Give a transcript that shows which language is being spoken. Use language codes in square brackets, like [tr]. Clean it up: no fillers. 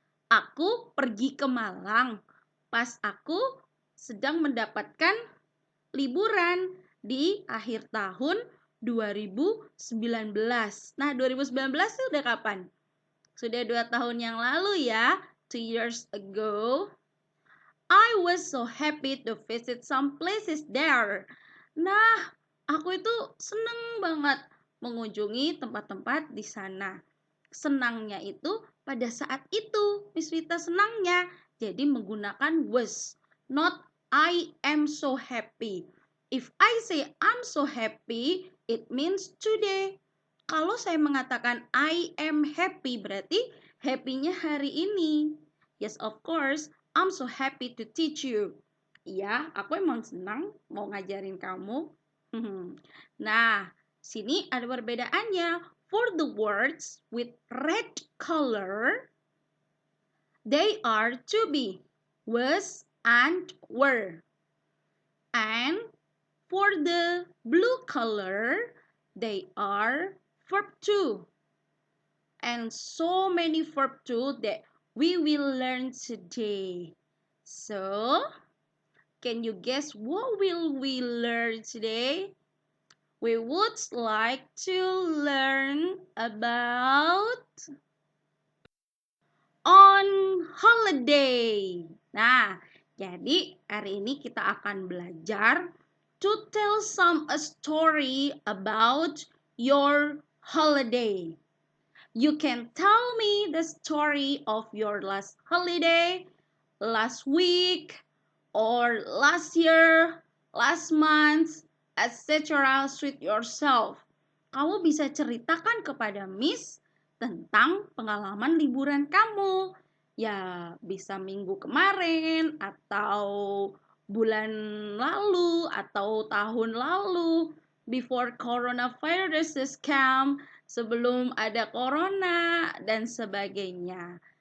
[id] Aku pergi ke Malang pas aku sedang mendapatkan liburan di akhir tahun 2019. Nah, 2019 itu udah kapan? Sudah 2 tahun yang lalu ya, [en] 2 years ago. I was so happy to visit some places there. [id] Nah, aku itu seneng banget mengunjungi tempat-tempat di sana. Senangnya itu pada saat itu, Miss Vita senangnya. Jadi menggunakan [en] was, not I am so happy. If I say I'm so happy, it means today. [id] Kalau saya mengatakan [en] I am happy, [id] berarti happy-nya hari ini. [en] Yes, of course, I'm so happy to teach you. [id] Iya, aku emang senang mau ngajarin kamu. Nah, sini ada perbedaannya. [en] For the words with red color, they are to be, was, and were. And for the blue color, they are verb to. And so many verb to that we will learn today. So, can you guess what will we learn today? We would like to learn about on holiday. [id] Nah, jadi hari ini kita akan belajar [en] to tell a story about your holiday. You can tell me the story of your last holiday, last week, or last year, last month, etc. Suit yourself. [id] Kamu bisa ceritakan kepada Miss tentang pengalaman liburan kamu. Ya, bisa minggu kemarin, atau bulan lalu, atau tahun lalu. [en] Before coronavirus come, [id] sebelum ada corona, dan sebagainya.